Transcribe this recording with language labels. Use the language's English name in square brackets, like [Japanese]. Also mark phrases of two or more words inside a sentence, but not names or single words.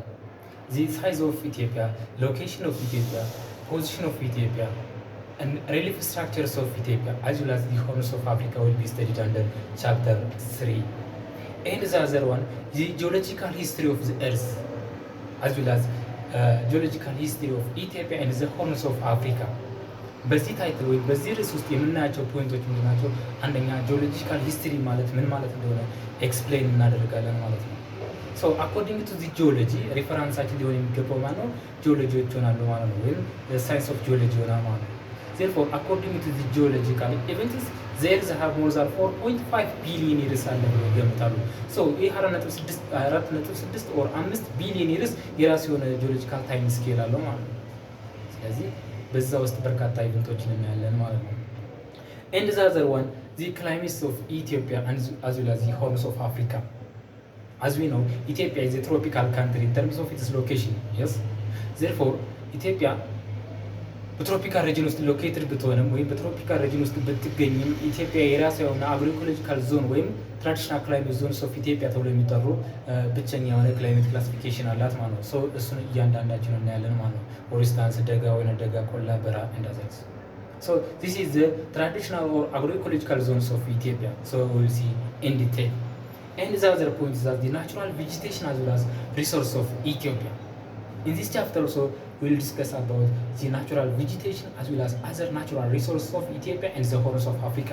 [English] The size of Ethiopia, location of Ethiopia, position of Ethiopia, and relief structures of Ethiopia, as well as the horns of Africa will be studied under chapter 3. And the other one, the geological history of the earth, as well as geological history of Ethiopia and the horns of Africa. [Amharic] በዚህ ታይትል ወይ በዚህ ርዕስ ውስጥ የምናያቸው ፖይንቶች ምንድን ናቸው? አንደኛ [English] geological history [Amharic] ማለት ምን ማለት እንደሆነ ኤክስፕሌን እናደርጋለን ማለት ነው። [English] so according to the geology [Amharic] ሪፈረንሳችን ሊሆን የሚገባው ማለት ነው ጂኦሎጂዎች ይሆናሉ ማለት ነው፣ ወይም [English] science of geology [Amharic] ይሆናል ማለት ነው። [English] therefore according to the geological events there have more than 4.5 billion years [Amharic] አለ ብሎ ይገምታሉ። [English] ሶ ይህ 4.6 or 5 billion years [Amharic] የራሱ የሆነ [English] geological time scale [Amharic] አለው ማለት ነው። ስለዚህ በዛ ውስጥ በርካታ ኢቨንቶችን እናያለን ማለት ነው። [English] and the other one the climates of Ethiopia as well as the horns of Africa as we know Ethiopia is a tropical country in terms of its location. Yes, therefore [Amharic] ኢትዮጵያ [English] tropical region [Amharic] ውስጥ ሎኬትድ ብትሆንም ወይም [English] tropical region [Amharic] ውስጥ ብትገኝም ኢትዮጵያ የራሷ የሆነ አግሮኢኮሎጂካል ዞን ወይም [English] traditional climate zones of Ethiopia [Amharic] ተብሎ የሚጠሩ ብቸኛ የሆነ [English] climate classification [Amharic] አላት ማለት ነው። ሶ እሱን እያንዳንዳችን እናያለን ማለት ነው። [English] for instance [Amharic] ደጋ፣ ወይና ደጋ፣ ቆላ፣ በረሃ እንደዛት። ሶ [English] this is the traditional or agroecological zones of Ethiopia. So we will see in detail. And the other point is that the natural vegetation as well as resource of Ethiopia. In this chapter also, we will discuss about the natural vegetation as well as other natural resources of Ethiopia and the Horns of Africa.